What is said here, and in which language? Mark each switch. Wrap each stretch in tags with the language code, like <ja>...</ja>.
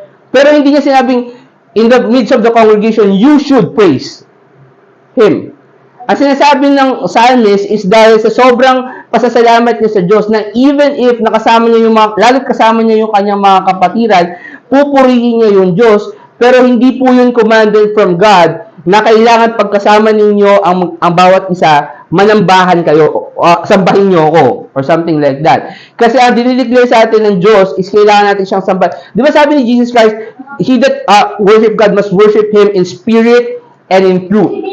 <tl>Pero hindi niya sinabing,</tl> <en>in the midst of the congregation, you should praise Him.</en> <tl>Ang sinasabi ng psalmist is dahil sa sobrang pasasalamat niya sa Diyos na even if nakasama niya lalo't kasama niya yung kanyang mga kapatiran, pupurihin niya yung Diyos, pero hindi po yun commanded from God na kailangan pagkasama ninyo ang bawat isa, manambahan kayo, sambahin nyo ako,</tl> <en>or something like that.</en> <tl>Kasi ang dinideclare sa atin ng Diyos is kailangan natin siyang sambahin. Di ba sabi ni</tl> <en>Jesus Christ, he that worship God must worship Him in spirit and in truth.</en>